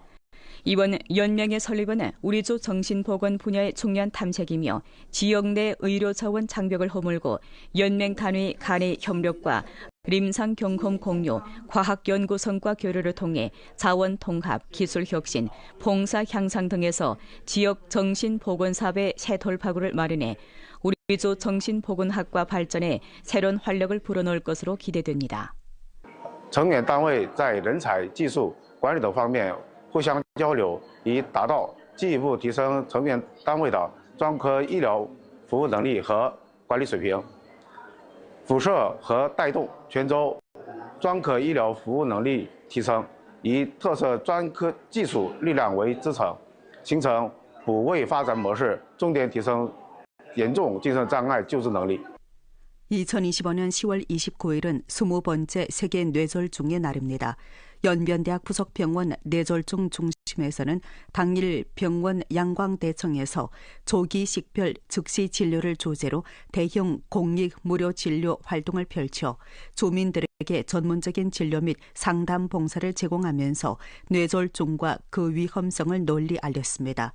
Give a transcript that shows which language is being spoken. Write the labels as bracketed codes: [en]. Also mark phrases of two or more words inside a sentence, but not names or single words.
[ko] 이번 연맹의 설립은 우리조 정신보건 분야의 중요한 탐색이며 지역 내 의료자원 장벽을 허물고 연맹 단위 간의 협력과 림상 경험 공유, 과학 연구 성과 교류를 통해 자원 통합, 기술 혁신, 봉사 향상 등에서 지역 정신보건 사업의 새 돌파구를 마련해 우리조 정신보건학과 발전에 새로운 활력을 불어넣을 것으로 기대됩니다. [zh] 成员单位在人才、技术、管理等方面 互相交流，以达到进一步提升成员单位的专科医疗服务能力和管理水平，辐射和带动泉州专科医疗服务能力提升，以特色专科技术力量为支撑，形成补位发展模式，重点提升严重精神障碍救治能力。 [ko] 2025년 10월 29일은 20번째 세계 뇌졸중의 날입니다. 연변대학 부속병원 뇌졸중 중심 동침에서는 당일 병원 양광대청에서 조기 식별 즉시 진료를 주제로 대형 공익 무료 진료 활동을 펼쳐 주민들에게 전문적인 진료 및 상담 봉사를 제공하면서 뇌졸중과 그 위험성을 널리 알렸습니다.